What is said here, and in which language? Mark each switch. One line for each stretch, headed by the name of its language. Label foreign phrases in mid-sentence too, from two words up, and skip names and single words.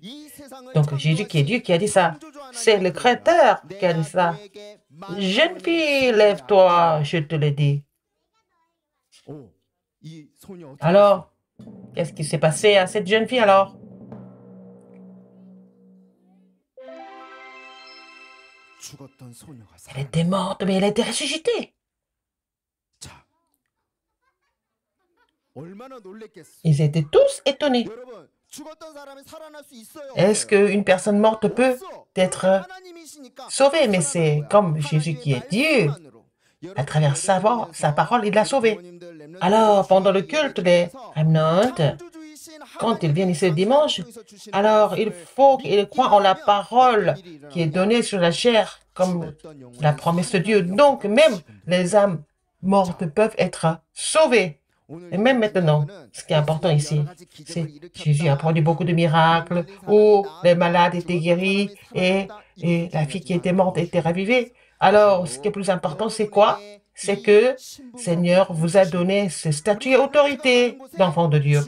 French: Donc Jésus qui est Dieu qui a dit ça. C'est le Créateur qui a dit ça. Jeune fille, lève-toi, je te le dis. Alors, qu'est-ce qui s'est passé à cette jeune fille alors?
Korean: 죽었던 소녀가
French: Elle était morte, mais elle a été ressuscitée.
Korean: 자, 얼마나 놀랬겠어.
French: Ils étaient tous étonnés.
Korean: 여러분, 죽었던 사람이 살아날 수 있어요.
French: Est-ce qu'une personne morte peut
Korean: 없어.
French: être
Korean: 하나님이시니까
French: sauvée? Mais
Korean: 살아난
French: c'est
Korean: 거야.
French: comme Jésus qui est Dieu.
Korean: 말씀만으로.
French: À travers sa parole, il l'a sauvé.
Korean: 부모님들, 렘넌트들
French: Alors, pendant le culte des
Korean: 주님께서
French: remnants,
Korean: 창조주이신
French: quand ils viennent ici le
Korean: 하나님께서
French: dimanche,
Korean: 통해서 주시는
French: alors il faut qu'ils croient en la parole qui est
Korean: 일이
French: donnée sur la chair, comme
Korean: 죽었던 영혼이
French: la promesse de Dieu. Donc, même les âmes mortes peuvent être sauvées.
Korean: 오늘
French: Et même maintenant, ce qui est important ici, c'est Jésus a produit beaucoup de miracles, où les malades étaient guéris et la fille qui était morte était ravivée. Alors, ce qui est plus important, c'est quoi? C'est que Seigneur vous a donné ce statut et autorité d'enfant de Dieu.